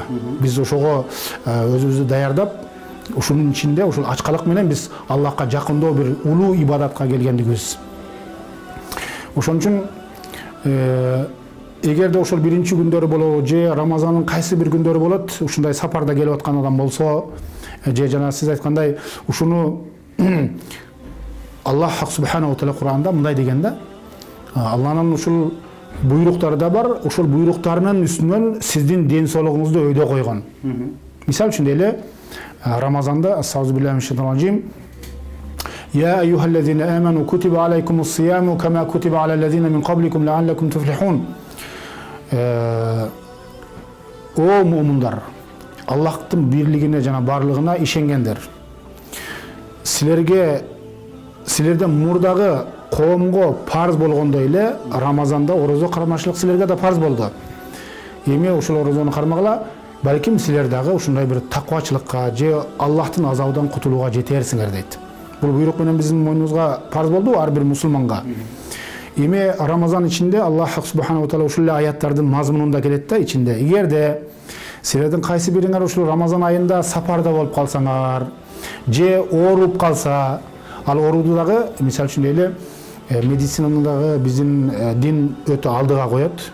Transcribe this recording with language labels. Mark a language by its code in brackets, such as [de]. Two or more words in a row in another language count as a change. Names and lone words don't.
[ky] Биз ошого өзүбүздү даярдап, ушунун ичинде ушул ачкалык менен биз Аллахка жакындоо бир улуу ибадатка келгендигибиз. Ошон үчүн эгерде ошол биринчи күндөрү болобу же Рамазандын кайсы бир күндөрү болот, ушундай сапарда келип аткан адам болсо, же жана сиз айткандай ушуну [ar] الله سبحانه وتعالى [ky] Кур'анда мындай деген да. Алланын ушул буйруктары да бар, ушул буйруктарынын үстүнөн сиздин ден соолугуңузду өйдө койгон. Мисал үчүн эле Рамазанда астагфируллахи [ar] يا أيها الذين آمنوا كتب عليكم الصيام كما كتب على الذين من قبلكم لعلكم تفلحون. [ky] О мумундар, Аллахтын бирлигине жана барлыгына ишенгендер. Силерден мурдагы коомго парз болгондой эле Рамазанда орозо кармашлык силерге да парз болду. Эми ушул орозону кармагыла, балким силер дагы ушундай бир таквачылыкка же Аллахтын азабынан кутулууга жетерсиңер дейт. Бул буйрук менен биздин мойнубузга парз болду ар бир мусулманга. Эми Рамазан ичинде [ar] الله سبحانه وتعالى [ky] ушул аяттардын мазмунунда келет да ичинде. Эгерде силердин кайсы бириңер ушул Рамазан айында сапарда болуп калсаңар, же ооруп калса, ал ооруду дагы мисал үчүн эле медицинаны дагы биздин дин өтө алдыга коет.